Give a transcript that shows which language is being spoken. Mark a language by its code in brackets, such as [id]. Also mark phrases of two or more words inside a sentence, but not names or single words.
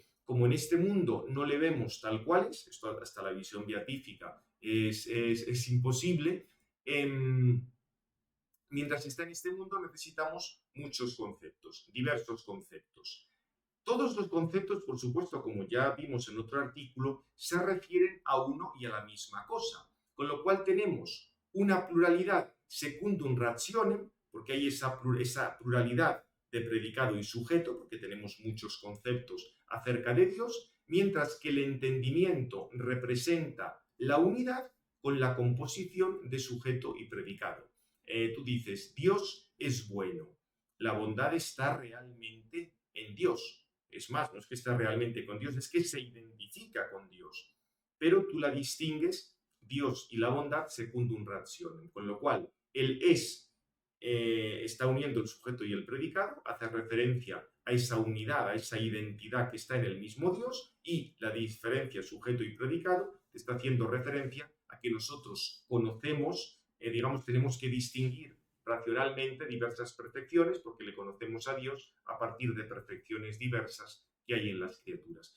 [es] Como en este mundo no le vemos tal cual es, esto hasta la visión beatífica es imposible, mientras está en este mundo necesitamos muchos conceptos, diversos conceptos. Todos los conceptos, por supuesto, como ya vimos en otro artículo, se refieren a uno y a la misma cosa, con lo cual tenemos una pluralidad [la] secundum rationem, [es] porque hay esa pluralidad de predicado y sujeto, porque tenemos muchos conceptos acerca de Dios, mientras que el entendimiento representa la unidad con la composición de sujeto y predicado. Tú dices, Dios es bueno, la bondad está realmente en Dios. Es más, no es que está realmente con Dios, es que se identifica con Dios. Pero tú la distingues, Dios y la bondad, [la] secundum rationem. [es] Con lo cual, el es está uniendo el sujeto y el predicado, hace referencia a esa unidad, a esa identidad que está en el mismo Dios, y la diferencia sujeto y predicado te está haciendo referencia a que nosotros conocemos, tenemos que distinguir racionalmente diversas perfecciones porque le conocemos a Dios a partir de perfecciones diversas que hay en las criaturas.